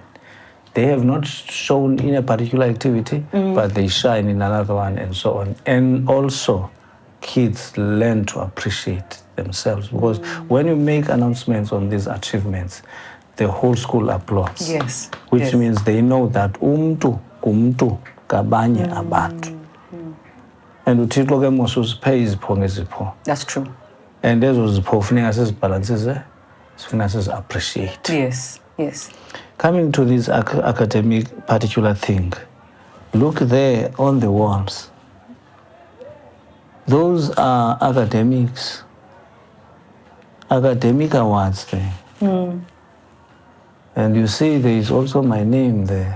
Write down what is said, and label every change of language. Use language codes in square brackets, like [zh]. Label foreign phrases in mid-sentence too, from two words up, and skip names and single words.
[en] They have not shown in a particular activity, but they shine in another one, and so on. And also, kids learn to appreciate themselves, because when you make announcements on these achievements, the whole school applauds. Yes. Which means they know that [xh] umntu kumntu kabanye abantu. And uthixo ke mos usiphe izipho ngezipho. [en] That's true. [xh] And ezo zipho funeka sizibhalansise, sifuna sizi-appreciate. [en] Yes. Coming to this academic particular thing, look there on the walls. Those are academic awards there. And you see there is also my name there.